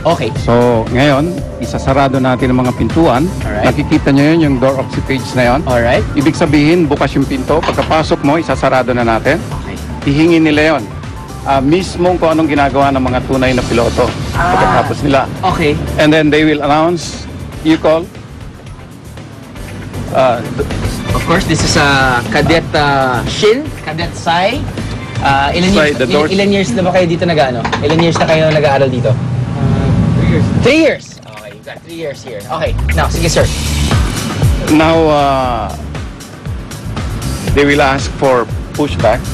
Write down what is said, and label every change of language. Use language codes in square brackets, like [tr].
[en] Okay. [tl] So, ngayon, isasarado natin ang mga pintuan. [en] Alright. [tl] Nakikita nyo yun, yung door occupage na yun. [en] Alright. [tl] Ibig sabihin, bukas yung pinto. Pagkapasok mo, isasarado na natin. [en] Okay. [tl] Hihingin nila yun. Mismong kung anong ginagawa ng mga tunay na piloto. Pagkatapos nila. [en] Okay. And then they will announce, you call. Of course, this is Cadet Shin, Cadet Sai. [tl] Ilan years na ba kayo dito nag-ano? Ilan years na kayo nag-aaral dito? 3 years. 3 years? [en] Okay, you've got 3 years here. Okay, now, sige sir. Now, they will ask for pushback.